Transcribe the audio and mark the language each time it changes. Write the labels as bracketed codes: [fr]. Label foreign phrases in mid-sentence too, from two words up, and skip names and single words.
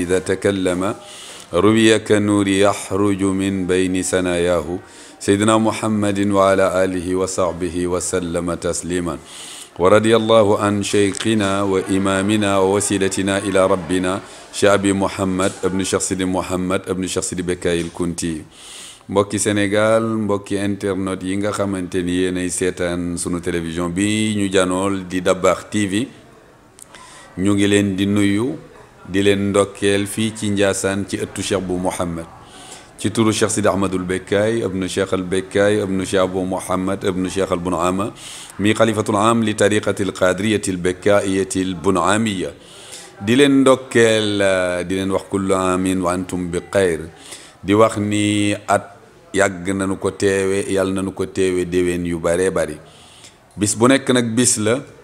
[ar] إذا تكلم روي كالنور يخرج من بين ثناياه سيدنا محمد وعلى آله وصحبه وسلم تسليما ورضي الله عن شيخنا وإمامنا ووسيلتنا إلى ربنا شعبي محمد ابن شخص محمد ابن شخص بكاي الكنتي [wo] mbokki Sénégal mbokki internet yi nga xamante ni yéenay seetaan sunu télévision bi ñu janool di Dabakh TV ñu ngi leen di nuyu di leen ndokkeel fii ci Njaasaan ci ëttu Cheikh bu Mouhamed ci turu Cheikh Sidi Ahmadul Bekkaay ibnu Cheikh al Bekkaay ibnu Cheikh Abu Mouhamed ibnu Cheikh al Bunaama mi [ar] خليفة العام للطريقة القادرية البكائية البونعامية [wo] di leen ndokkeel di leen wax [ar] كل عام وأنتم بخير [wo] di wax ni at yàgg nañu ko teewe yàlla nañu ko teewe déwén yu bare bari bis bu nekk nag bis la